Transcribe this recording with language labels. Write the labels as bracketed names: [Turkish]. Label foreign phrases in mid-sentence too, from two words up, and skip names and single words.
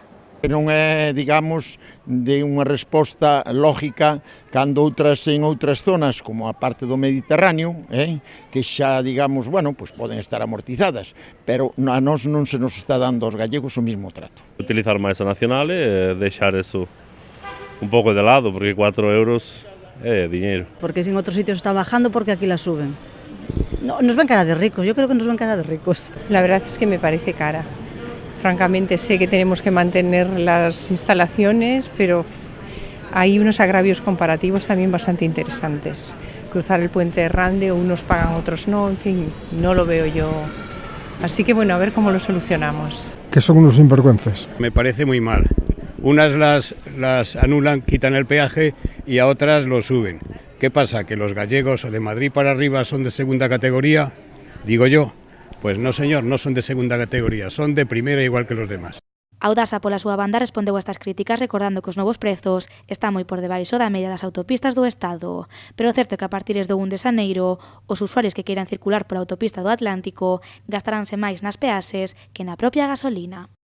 [Galician] Non é, digamos, de unha resposta lógica cando en outras zonas, como a parte do Mediterráneo, que xa, digamos, bueno, pues poden estar amortizadas, pero a nós non se nos está dando aos gallegos o mismo trato. Utilizar máis a nacional e deixar eso un pouco de lado, porque 4 euros é diñeiro. [Spanish] Porque si en outros sitios está bajando, porque aquí la suben. No, nos ven cara de ricos, yo creo que nos ven cara de ricos. La verdad es que me parece cara. Francamente sé que tenemos que mantener las instalaciones, pero hay unos agravios comparativos también bastante interesantes. Cruzar el puente de Rande, unos pagan, otros no, en fin, no lo veo yo. Así que bueno, a ver cómo lo solucionamos. Que son unos sinvergüenzas. Me parece muy mal. Unas las anulan, quitan el peaje y a otras lo suben. ¿Qué pasa? ¿Que los gallegos o de Madrid para arriba son de segunda categoría? Digo yo. Pues no, señor, non son de segunda categoría, son de primera igual que los demás. [Galician] Audasa, pola súa banda, respondeu a estas críticas recordando que os novos prezos están moi por debaixo da media das autopistas do Estado. Pero o certo é que a partir do 1 de xaneiro, os usuarios que queiran circular pola autopista do Atlántico gastaránse máis nas peaxes que na propia gasolina.